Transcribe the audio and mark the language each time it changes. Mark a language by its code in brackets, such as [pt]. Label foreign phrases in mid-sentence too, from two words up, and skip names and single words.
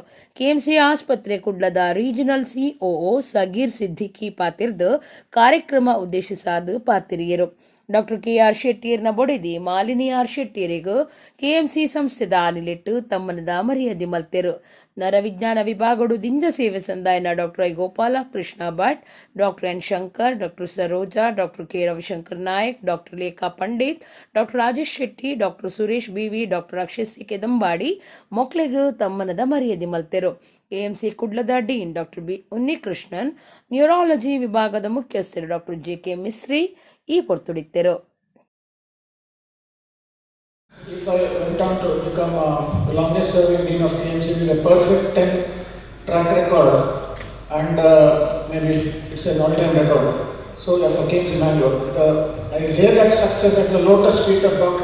[tcy] ಕೆಎಂಸಿ ಆಸ್ಪತ್ರೆ ಕುಡ್ಲದ [en] regional COO [tcy] ಸಗೀರ್ ಸಿದ್ದಿಕಿ ಪಾತಿರ್ದು ಕಾರ್ಯಕ್ರಮ ಉದ್ದೇಶಿಸಾದ ಪಾತಿರಿಯರು. ಡಾಕ್ಟರ್ ಕೆಆರ್ ಶೆಟ್ಟಿಯರ್ನ ಬೊಡೆದಿ ಮಾಲಿನಿ ಆರ್ ಶೆಟ್ಟಿಯರಿಗೂ ಕೆಎಂಸಿ ಸಂಸ್ಥೆದ ಆನಿಲಿಟ್ಟು ತಮ್ಮನದ ಮರ್ಯಾದೆ ಮಲ್ತೆರು. ನರವಿಜ್ಞಾನ ವಿಭಾಗಡು ದಿಂಜ ಸೇವೆ ಸಂದಾಯನ ಡಾಕ್ಟರ್ ಐ ಗೋಪಾಲ ಕೃಷ್ಣ ಭಟ್, ಡಾಕ್ಟರ್ ಎನ್ ಶಂಕರ್, ಡಾಕ್ಟರ್ ಸರೋಜಾ, ಡಾಕ್ಟರ್ ಕೆ ರವಿಶಂಕರ್ ನಾಯಕ್, ಡಾಕ್ಟರ್ ಲೇಖಾ ಪಂಡಿತ್, ಡಾಕ್ಟರ್ ರಾಜೇಶ್ ಶೆಟ್ಟಿ, ಡಾಕ್ಟರ್ ಸುರೇಶ್ ಬಿವಿ, ಡಾಕ್ಟರ್ ಅಕ್ಷಯ್ ಸಿ ಕೆದಂಬಾಡಿ ಮೊಕ್ಲೆಗೂ ತಮ್ಮನದ ಮರ್ಯಾದೆ ಮಲ್ತೆರು. ಕೆಎಂಸಿ ಕುಡ್ಲದ ಡೀನ್ ಡಾಕ್ಟರ್ ಬಿ ಉನ್ನಿಕೃಷ್ಣನ್, ನ್ಯೂರಾಲಜಿ ವಿಭಾಗದ ಮುಖ್ಯಸ್ಥರು ಡಾಕ್ಟರ್ ಜೆ.ಕೆ. ಮಿಸ್ರಿ ಈ ಪೊರ್ತುಡಿತ್ತರು. [en] If I went on to become the longest serving dean of KMC with a perfect 10 track record and maybe it's an all-time record. So yeah, for KMC Mangalore, I lay that success at the lotus feet of Dr.